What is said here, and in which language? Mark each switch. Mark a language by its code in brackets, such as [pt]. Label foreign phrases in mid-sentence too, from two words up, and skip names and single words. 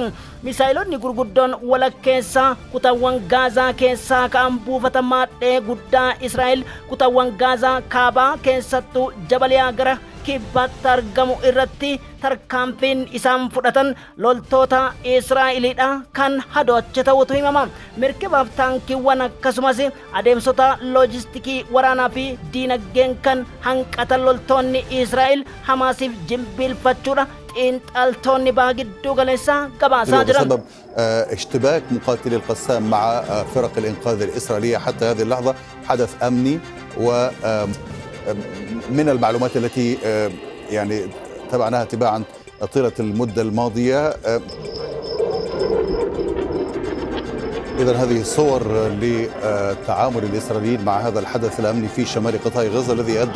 [om] Misaayilonni gurguddoon walakkeessaa kutaawwan Gaazaa keessaa ka'an buufata maadhee guddaa Israa'el kutaawwan Gaazaa kaabaa keessattuu Jabaliyaa gara kibbaatti argamu irratti tarkaanfiin isaan fudhatan loltoota Israa'eliidha kan hadooche ta'utu himama. Merkebaaf taankiiwwan akkasumas adeemsota loojistikii waraanaa fi diinagdeen kan hanqatan loltoonni Israa'el Hamaasiif jimbiilfachuudha xiinxaltoonni ba'aa gidduu galeessaa gabaasaa jiran. [ar] بسبب اشتباك مقاتلي القسام مع فرق الإنقاذ الإسرائيلية حتى هذه اللحظة حدث أمني، ومن المعلومات التي يعني تابعناها تباعا طيلة المدة الماضية. إذن هذه صور لتعامل الإسرائيليين مع هذا الحدث الأمني في شمال قطاع غزة الذي أدى